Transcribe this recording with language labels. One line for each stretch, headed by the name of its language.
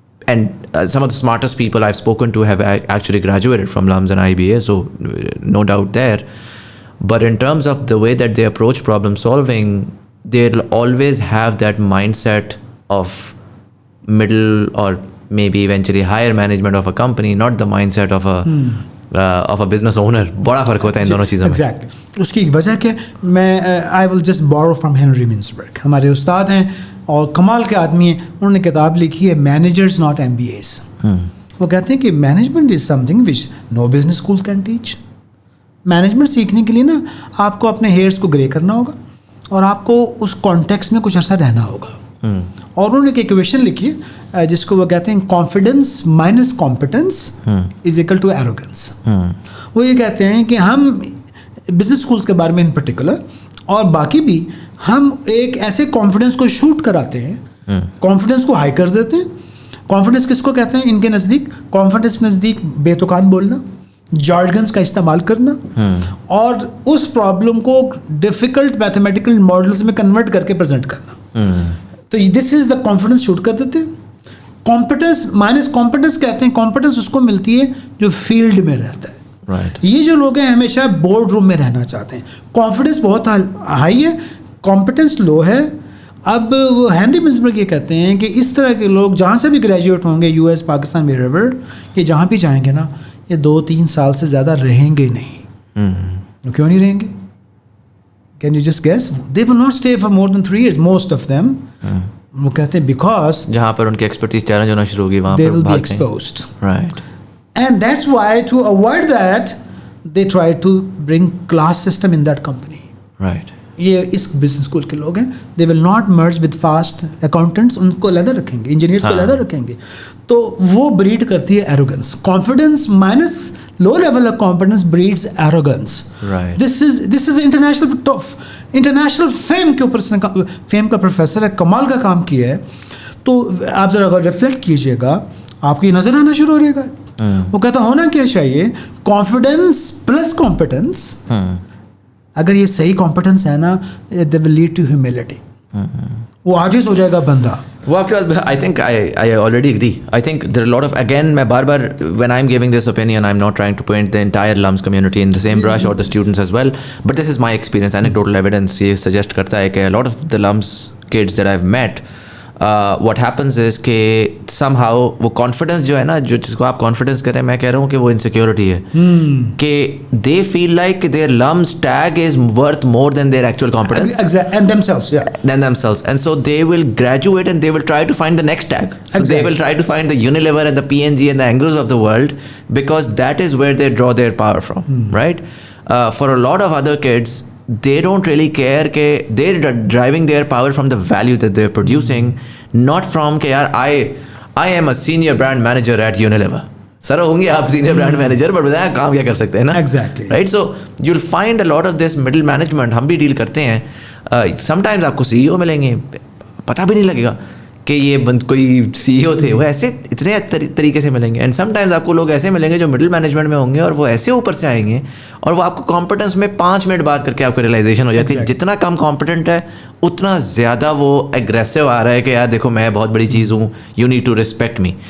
English: and some of the smartest people I've spoken to have actually graduated from LUMS and IBA, so no doubt there. But in terms of the way that they approach problem solving, they'll always have that mindset of middle or maybe eventually higher management of a company, not the mindset of a business owner.
Urdu: بڑا فرق ہوتا ہے ان دونوں چیزوں میں.
English: Exactly.
Urdu: اس کی ایک وجہ کہ میں
English: I will just borrow from
Urdu: Henry منسبرگ. ہمارے استاد ہیں اور کمال کے آدمی ہیں. انہوں نے کتاب لکھی ہے مینیجرز ناٹ MBAs. وہ کہتے ہیں کہ
English: Management is some thing which know business school can teach.
Urdu: Management سیکھنے کے لیے نا آپ کو اپنے ہیئرس کو گرے کرنا ہوگا اور آپ کو اس کانٹیکس میں کچھ عرصہ رہنا ہوگا. اور انہوں نے ایک ایکویشن لکھی ہے جس کو وہ کہتے ہیں
English: Confidence minus competence is equal to arrogance.
Urdu: وہ یہ کہتے ہیں کہ ہم بزنس اسکولس کے بارے میں ان پرٹیکولر اور باقی بھی ہم ایک ایسے کانفیڈنس کو شوٹ کراتے ہیں, کانفیڈنس کو ہائی کر دیتے ہیں. کانفیڈنس کس کو کہتے ہیں ان کے نزدیک؟ کانفیڈنس نزدیک بے تکان بولنا, جارگنس کا استعمال کرنا اور اس پرابلم کو ڈیفیکلٹ میتھمیٹیکل ماڈلز میں کنورٹ کر کے پریزنٹ کرنا. تو
English: this is the
Urdu: کانفیڈنس شوٹ کر دیتے ہیں. کمپیٹنس مائنس کمپیٹنس کہتے ہیں. کمپیٹنس اس کو ملتی ہے جو فیلڈ میں رہتا ہے. یہ جو لوگ ہیں ہمیشہ بورڈ روم میں رہنا چاہتے ہیں. کانفیڈنس بہت ہائی ہے, کمپیٹنس لو ہے. اب وہ ہنری منسبرگ یہ کہتے ہیں کہ اس طرح کے لوگ جہاں سے بھی گریجویٹ ہوں گے US پاکستان ویئر ایور, یہ جہاں بھی جائیں گے نا یہ 2-3 سال سے زیادہ رہیں گے نہیں. کیوں نہیں رہیں گے؟
English: Can you just guess? They will not stay for more than 3 years, most of them.
Urdu: وہ کہتے ہیں بیکاز جہاں پر ان کی ایکسپرٹیز چیلنج ہونا شروع ہوگی وہاں
English: they will be exposed. Right. And that's why to avoid that they try to bring class system in that company. Right.
Urdu: یہ اس بزنس اسکول کے لوگ ہیں.
English: They will not merge with fast accountants.
Urdu: ان کو علیحدہ رکھیں گے, انجینئرس کو علیحدہ رکھیں گے. تو وہ بریڈ کرتی ہے arrogance.
English: Confidence minus low level of confidence breeds arrogance.
Urdu: This is international fame کے اوپر فیم کا پروفیسر ہے, کمال کا کام کیا ہے. تو آپ ذرا اگر ریفلیکٹ کیجیے گا آپ کو یہ نظر آنا شروع ہو رہے گا. وہ کہتا ہونا کیا چاہیے کانفیڈنس پلس کمپیٹنس. اگر یہ صحیح کمپیٹنس ہے نا
English: They will lead to humility.
Urdu: وہ عاجز ہو جائے گا بندہ. وہ آپ کے بعد
English: I think I already agree. I think there are a lot of, again
Urdu: میں بار بار
English: when I'm giving this opinion I'm not trying to paint the entire LUMS community in the same brush or the students as well, but this is my experience.
Urdu: Anecdotal evidence یہ suggest کرتا ہے کہ
English: a lot of the LUMS kids that I've met what happens is
Urdu: کہ somehow وہ confidence جو ہے نا, جو جس کو آپ confidence کریں, میں کہہ رہا ہوں کہ وہ insecurity ہے.
English: کہ they feel like their LUMS tag is worth more than their actual competence. And themselves, yeah. Than themselves. And so they will graduate and they will try to find the next tag. So they will try to find the Unilever and the P&G and the Anglos of the world because that is where they draw their power from, right? For a lot of other kids, they don't really care کہ they're driving their power from the value that they're producing, not from
Urdu: کہ یار
English: I am a senior brand manager at Unilever.
Urdu: سر ہوں گے آپ senior brand manager, but بتائیں کام کیا کر سکتے ہیں نا.
English: Exactly right. So you will find a lot of this middle management
Urdu: ہم بھی ڈیل کرتے ہیں. سم ٹائمز آپ کو CEO ملیں گے, پتہ بھی نہیں لگے گا کہ یہ کوئی CEO تھے, وہ ایسے اتنے طریقے سے ملیں گے. اینڈ سم ٹائمز آپ کو لوگ ایسے ملیں گے جو مڈل مینجمنٹ میں ہوں گے اور وہ ایسے اوپر سے آئیں گے اور وہ آپ کو کمپیٹنس میں 5 منٹ بات کر کے آپ کو ریئلائزیشن ہو جاتی ہے جتنا کم کمپیٹنٹ ہے اتنا زیادہ وہ اگریسو آ رہا ہے کہ یار دیکھو میں بہت بڑی چیز ہوں,
English: You need to respect me.